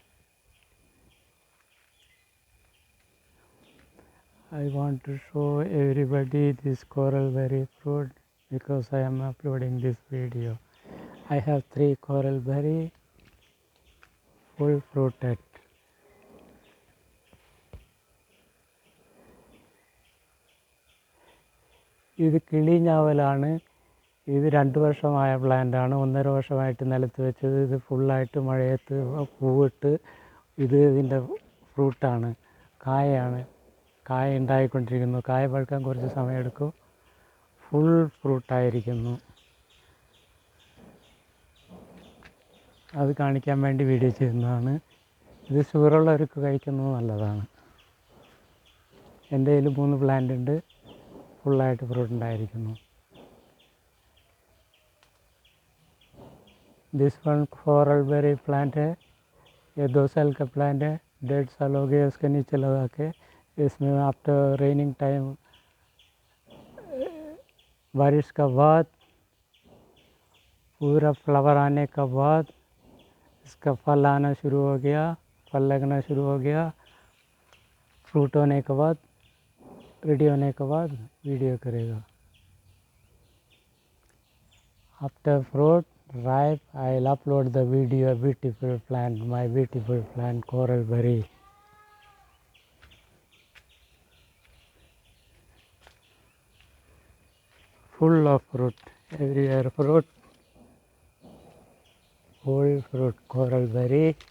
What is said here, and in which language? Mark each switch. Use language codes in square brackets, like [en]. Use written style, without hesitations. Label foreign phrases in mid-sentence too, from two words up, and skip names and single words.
[en] I want to show everybody this coral berry fruit because I am uploading this video. I have 3 coral berry full fruited. [ml] ഇത് കിളി ഞാവലാണ്. ഇത് 2 വർഷമായ പ്ലാന്റാണ്. 1.5 വർഷമായിട്ട് നിലത്ത് വെച്ചത്. ഇത് ഫുള്ളായിട്ട് മഴയത്ത് പൂവിട്ട് ഇതിൻ്റെ ഫ്രൂട്ടാണ്, കായയാണ്. കായ ഉണ്ടായിക്കൊണ്ടിരിക്കുന്നു. കായ പഴുക്കാൻ കുറച്ച് സമയമെടുക്കും. ഫുൾ ഫ്രൂട്ടായിരിക്കുന്നു. അത് കാണിക്കാൻ വേണ്ടി വീഡിയോ ചെയ്യുന്നതാണ്. ഇത് ഷുഗറുള്ളവർക്ക് കഴിക്കുന്നത് നല്ലതാണ്. എൻ്റെ കയ്യിൽ 3 പ്ലാന്റ് ഉണ്ട്, ഫുള്ളായിട്ട് ഫ്രൂട്ട് ഉണ്ടായിരിക്കുന്നു. [en] this one coral berry plant [hi] है, ये 2 साल का प्लांट है. 1.5 साल हो गया उसके नीचे लगा के. इसमें [en] after raining time [hi] बारिश का बाद पूरा फ्लावर आने का बाद इसका फल आना शुरू हो गया, फल लगना शुरू हो गया. फ्रूट होने के बाद, रेडी होने के बाद वीडियो करेगा. [en] after fruit ripe, I'll upload the video. Beautiful plant, my beautiful plant coral berry. Full of fruit, everywhere fruit, full fruit, coral berry.